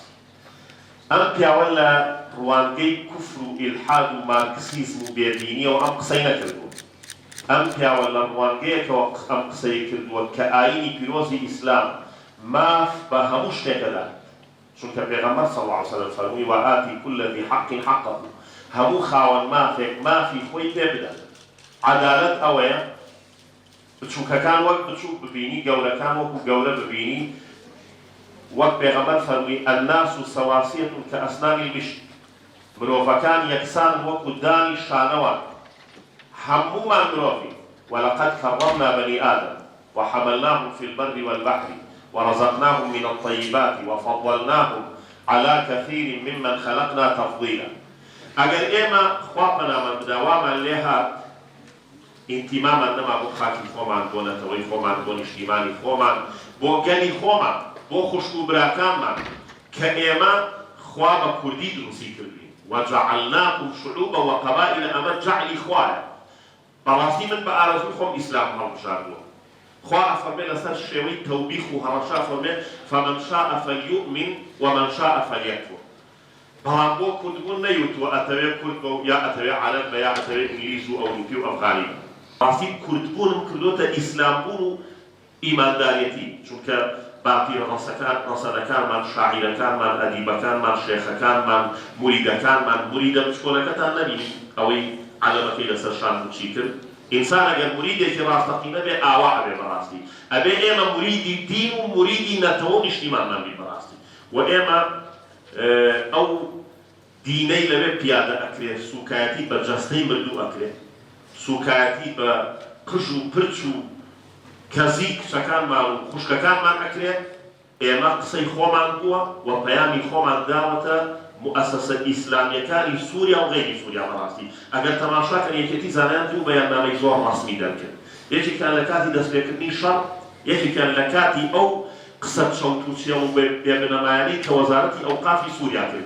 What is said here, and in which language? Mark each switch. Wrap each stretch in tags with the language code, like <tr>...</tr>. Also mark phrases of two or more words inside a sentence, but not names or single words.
<ckb>ئەم پیاوە لە ڕوانگەی کوفر و ئیلحاد و مارکسیزم و بێدینیەوە ئەم قسەی نەکردووە. ئەم پیاوە لە ڕوانگەیەکەوە ئەم قسەی کردووە کە ئایینی پیرۆزی ئیسلام ماف بە هەموو شتێکەدا. چونکە پێغەمبەر</ckb> <ar>صلی الله علیه وسلم</ar> <ckb>فەرمووی</ckb> <ar>وآتی كل ذی حق حقه</ar> <ckb>هەموو خاوەن مافێک مافی خۆی پێ بدەن. عەدالەت ئەوەیە بچووکەکان وەک بچووک ببینی گەورەکان وەکو گەورە ببینی. وەک پێغەمبەر فەرمووی</ckb> <ar>الناس سەواسیة کەئەسنانی المشط</ar> <ckb>مرۆڤەکان یەکسان وەکو دانی شانەوە هەموومان مرۆڤین.</ckb> <ar>ولقد كرمنا بني آدم وحملناهم في البر والبحر ورزقناهم من الطيبات وفضلناهم على كثير ممن خلقنا تفضيلا.</ar> <ckb>ئەگەر ئێمە خوا پەنامان بداوامان لێ هات ئینتیمامان نەما بۆ خاکی خۆمان بۆ نەتەوەی خۆمان بۆ نیشتیمانی خۆمان بۆ گەلی خۆمان بۆ خوشک و براکانمان کە ئێمە خوا بە کوردی دروستی کردوین</ckb> <ar>وجعلناكم شعوبا وقبائل</ar> <ckb>ئەمە جعلی خوایە. بەڕاستی من بە ئارەزوی خۆم ئیسلام هەڵبژاردووە. خوا ئەفەرمێ لەسەر شێوەی تەوبیخ و هەڕەشا فەرمێ</ckb> <ar>فمن شاء فليؤمن ومن شاء فليكفر.</ar> <ckb>بەڵام بۆ کوردبوون نەیوتووە ئەتەوێ کورد بە یا ئەتەوێ عەرەب بە یا ئەتەوێ ئینگلیز و ئەوروپی و ئەفغانی. ڕاستی کوردبوونم کردوتە ئیسلامبوون و ئیمانداریەتی. چونکە باقی ڕەسەدەکانمان شاعیرەکانمان ئەدیبەکانمان شێخەکانمان موریدەکانمان موریدە بچکۆلەکەتان نەبینی ئەوەی عەلەمەکەی لەسەر شان چی کرد. ئینسان ئەگەر موریدێکی ڕاستەقینە بێ ئاوا ئەبێ بەڕاستی. ئەبێ ئێمە موریدی دین و موریدی نەتەوە نیشتیمانمان بین بەڕاستی. وإما أو دینەی لەوێ پیادە ئەکرێت سوکایەتی بە جەستەی مردوو ئەکرێت سوکایەتی بە قژ و پرچ و کەزی کچەکانمان و خوشکەکانمان ئەکرێت ئێمە قسەی خۆمان بووە و پەیامی خۆمان داوەتە مؤسسە ئیسلامیەکانی سووریا و غەیری سووریا بەڕاستی ئەگەر تەماشاکەن یەکێتی زانایان و بەیاننامەی زۆر ڕەسمی دەرکرد یەکێکیان لە کاتی دەستپێکردنی شەڕ یەکێکیان لە کاتی ئەو قسە چەوتوچێ و بێبنەمایانەی کە وەزارەتی ئەوقافی سووریا کردی</ckb>